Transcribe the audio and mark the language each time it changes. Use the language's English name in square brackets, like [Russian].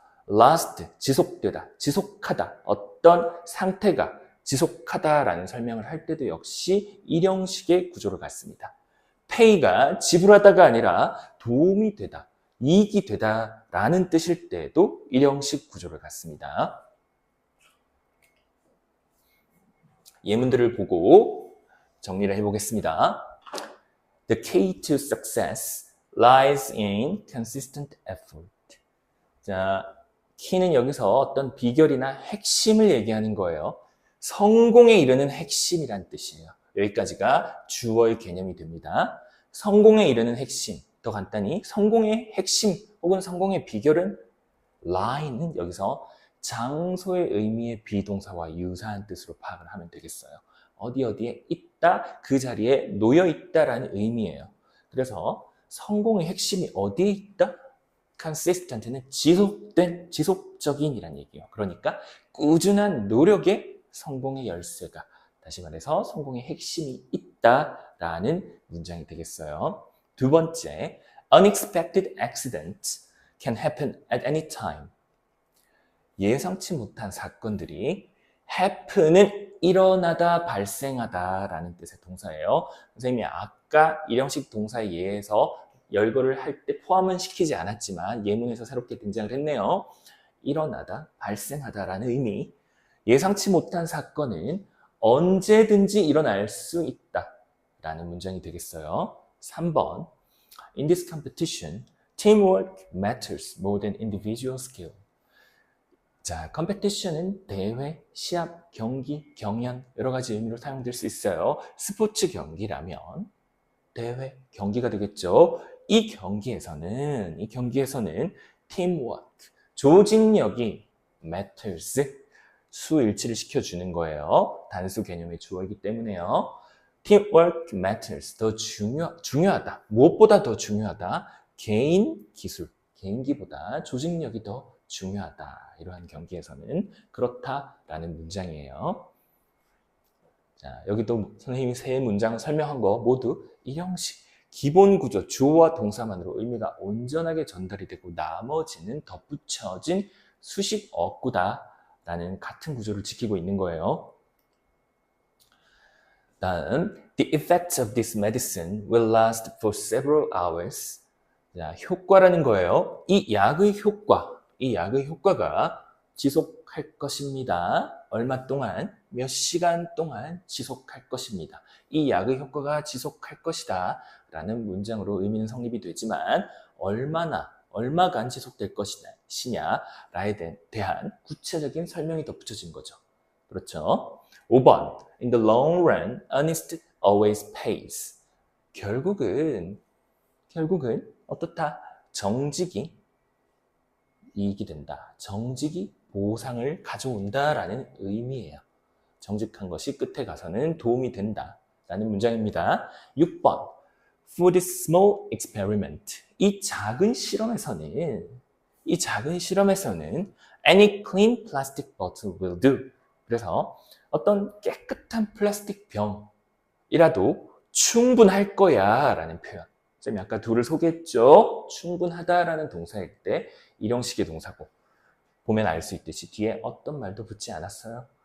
[Korean] last, 지속되다, 지속하다, 어떤 상태가 지속하다라는 설명을 할 때도 역시 일형식의 구조를 갖습니다. pay가 지불하다가 아니라 도움이 되다, 이익이 되다라는 뜻일 때도 일형식 구조를 갖습니다. 예문들을 보고 정리를 해보겠습니다. [English] The key to success lies in consistent effort. [Korean] 자, 키는 여기서 어떤 비결이나 핵심을 얘기하는 거예요. 성공에 이르는 핵심이란 뜻이에요. 여기까지가 주어의 개념이 됩니다. 성공에 이르는 핵심, 더 간단히 성공의 핵심 혹은 성공의 비결은 lie는 여기서 장소의 의미의 비동사와 유사한 뜻으로 파악을 하면 되겠어요. 어디에 있다, 그 자리에 놓여 있다라는 의미예요. 그래서 성공의 핵심이 어디에 있다? consistent는 지속된, 지속적인이란 얘기예요. 그러니까 꾸준한 노력에 성공의 열쇠가, 다시 말해서 성공의 핵심이 있다라는 문장이 되겠어요. 두 번째, [English] unexpected accidents can happen at any time. [Korean] 예상치 못한 사건들이 happen은 일어나다, 발생하다라는 뜻의 동사예요. 선생님이 아까 일형식 동사에 예에서 열거를 할 때 포함은 시키지 않았지만 예문에서 새롭게 등장을 했네요. 일어나다, 발생하다라는 의미. 예상치 못한 사건은 언제든지 일어날 수 있다라는 문장이 되겠어요. 3번, [English] In this competition, teamwork matters more than individual skill. [Korean] 자, 컴페티션은 대회, 시합, 경기, 경연 여러 가지 의미로 사용될 수 있어요. 스포츠 경기라면 대회, 경기가 되겠죠. 이 경기에서는 teamwork, 조직력이 matters, 수일치를 시켜주는 거예요. 단수 개념의 주어이기 때문에요. [English] teamwork matters, [Korean] 더 중요하다. 무엇보다 더 중요하다. 개인 기술, 개인기보다 조직력이 더 중요하다. 이러한 경기에서는 그렇다라는 문장이에요. 자, 여기도 선생님이 세 문장 설명한 거 모두 이 형식, 기본 구조, 주어와 동사만으로 의미가 온전하게 전달이 되고 나머지는 덧붙여진 수식 어구다라는 같은 구조를 지키고 있는 거예요. [English] 다음, the effects of this medicine will last for several hours. [Korean] 자, 효과라는 거예요. 이 약의 효과가 지속할 것입니다. 얼마 동안, 몇 시간 동안 지속할 것입니다. 이 약의 효과가 지속할 것이다 라는 문장으로 의미는 성립이 되지만 얼마간 지속될 것이냐에 대한 구체적인 설명이 덧붙여진 거죠. 그렇죠? 5번, [English] in the long run, earnest always pays. [Korean] 결국은 어떻다? 정직이 이익이 된다. 정직이 보상을 가져온다라는 의미예요. 정직한 것이 끝에 가서는 도움이 된다라는 문장입니다. 6번, [English] for this small experiment. [Korean] 이 작은 실험에서는 [English] any clean plastic bottle will do. [Korean] 그래서 어떤 깨끗한 플라스틱 병이라도 충분할 거야 라는 표현. 쌤이 아까 둘을 소개했죠. 충분하다라는 동사일 때 일형식의 동사고 보면 알 수 있듯이 뒤에 어떤 말도 붙지 않았어요.